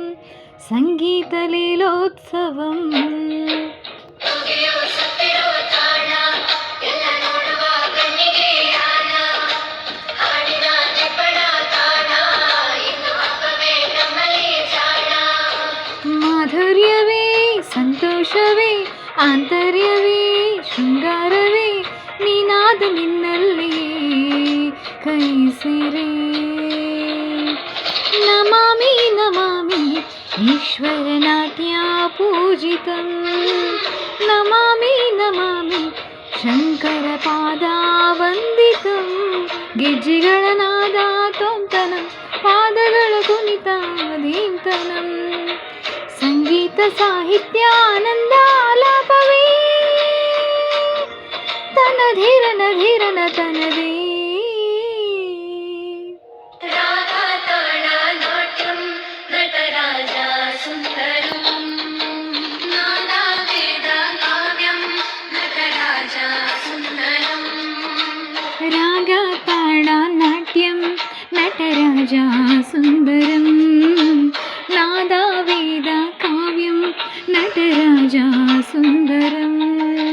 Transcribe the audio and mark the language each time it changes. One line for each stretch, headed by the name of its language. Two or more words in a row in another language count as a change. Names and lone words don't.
Kannada: ಸಂಗೀತಲೀಲೋತ್ಸವಂ ಮಾಧುರ್ಯವೇ ಸಂತೋಷವೇ ಆಂತರ್ಯವೇ ಶೃಂಗಾರವೇ ನೀನಾದ ನಿನ್ನಲ್ಲಿಯೇ ಕೈ ಸೇರೆ
Sanskrit: ನಮಾಮಿ ನಮಾಮಿ ಈಶ್ವರನಾಟ್ಯ ಪೂಜಿತಂ ನಮಾಮಿ ನಮಾಮಿ ಶಂಕರ ಪಾದಾವಂದಿತಂ
Kannada: ಗೆಜ್ಜೆಗಳ ನಾದ ತೋಂತನಂ ಪಾದಗಳ ಕುಣಿತ ಧೀಂತನಂ ಸಂಗೀತ ಸಾಹಿತ್ಯ ಆನಂದ ಆಲಾಪವೇ ಧೀರನ ಧೀರನ ತನದೇ ರಾಗ ತಾಳ ನಾಟ್ಯಂ ನಟರಾಜ ಸುಂದರಂ ನಾದ ವೇದ ಕಾವ್ಯಂ ನಟರಾಜ ಸುಂದರಂ ರಾಗ ತಾಳ ನಾಟ್ಯಂ ನಟರಾಜ ಸುಂದರಂ ನಾದ ವೇದ ಕಾವ್ಯಂ ನಟರಾಜ ಸುಂದರಂ